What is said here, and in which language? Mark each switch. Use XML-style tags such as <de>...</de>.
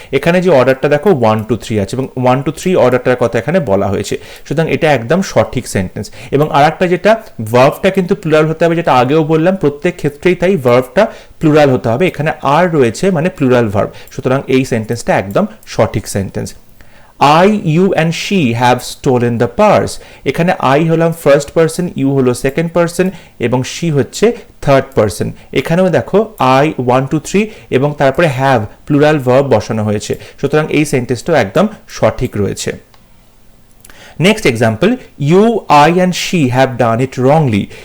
<bn>এখানে যে অর্ডারটা দেখো 1 2 3 আছে এবং 1 2 3 অর্ডারটার কথা এখানে বলা হয়েছে। সুতরাং এটা একদম সঠিক সেন্টেন্স। এবং আরেকটা যেটা, ভার্বটা কিন্তু প্লুরাল হতে হবে, যেটা আগেও বললাম, প্রত্যেক ক্ষেত্রেই তাই ভার্বটা প্লুরাল হতে হবে। এখানে আর রয়েছে মানে প্লুরাল ভার্ব, সুতরাং এই সেন্টেন্সটা একদম সঠিক sentence.</bn> <en>I, you and she have stolen the purse.</en> <bn>এখানে I হলাম ফার্স্ট পার্সন, ইউ হলো সেকেন্ড পার্সন এবং she হচ্ছে থার্ড পার্সন। এখানেও দেখো I 1 2 3 এবং তারপরে have প্লুরাল ভার্ব বসানো হয়েছে, সুতরাং এই সেন্টেন্সটাও একদম সঠিক রয়েছে।</bn> <en>Next example, you, I and she have done it wrongly.</en>